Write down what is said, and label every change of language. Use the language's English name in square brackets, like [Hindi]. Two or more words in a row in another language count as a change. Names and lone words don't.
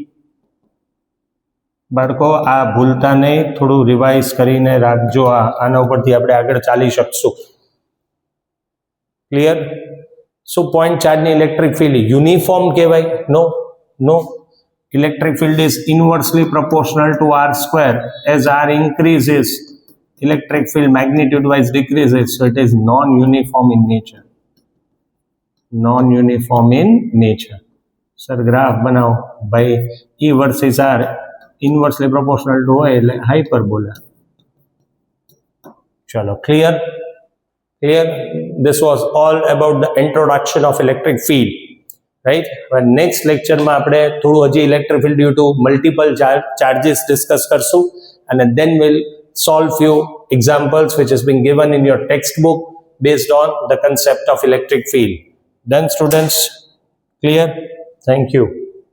[Gujarati] બાળકો આ ભૂલતા નહીં, થોડું રિવાઇઝ કરીને રાખજો. આના ઉપરથી આપણે આગળ ચાલી શકશું. ક્લિયર? શું [English] point charge electric field uniform [Gujarati] કહેવાય? [English] No. Electric field is inversely proportional to r square. As r increases, electric field magnitude wise decreases, so it is non-uniform in nature. Non-uniform in nature. [Gujarati] સર ગ્રાફ બનાવો ભાઈ. [English] E versus r inversely proportional to [Gujarati] હોય એટલે હાઇપરબોલા. ચલો, ક્લિયર? [English] This was all about the introduction of electric field, right? Next lecture [Gujarati] માં આપણે થોડું હજી [English] electric field due to multiple charges discuss કરશું, and then we'll solve few examples which has been given in your textbook based on the concept of electric field. Done, students? Clear? Thank you.